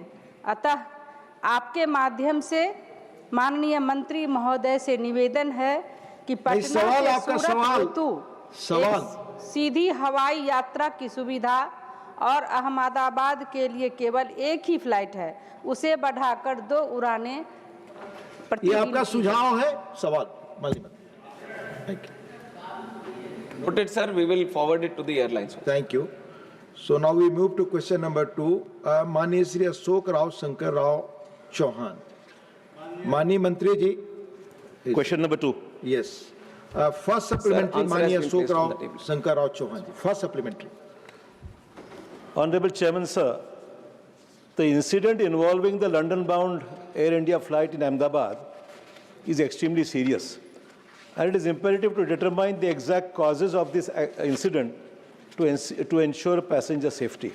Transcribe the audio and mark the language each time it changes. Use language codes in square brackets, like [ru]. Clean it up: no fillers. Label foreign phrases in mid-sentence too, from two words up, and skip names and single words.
[hi] अतः आपके माध्यम से माननीय मंत्री महोदय से निवेदन है कि पटना से सूरत हेतु एक सीधी हवाई यात्रा की सुविधा और अहमदाबाद के लिए केवल एक ही फ्लाइट है, उसे बढ़ाकर 2 उड़ानें ये आपका सुझाव है सवाल [en] Thank you. Noted, sir. We will forward it to the airlines. Thank you. So now we move to question number 2. [hi] माननीय श्री अशोक राव शंकर राव चौहान. माननीय मंत्री जी. [en] Question number 2. Yes. First supplementary, answer has [hi] माननीय [en] been [hi] अशोक [en] placed on [hi] राव [en] the table. [hi] शंकर राव चौहान जी. [en] First supplementary. Honorable Chairman, sir, the incident involving the London-bound Air India flight in Ahmedabad is extremely serious, and it is imperative to determine the exact causes of this incident to ensure passenger safety.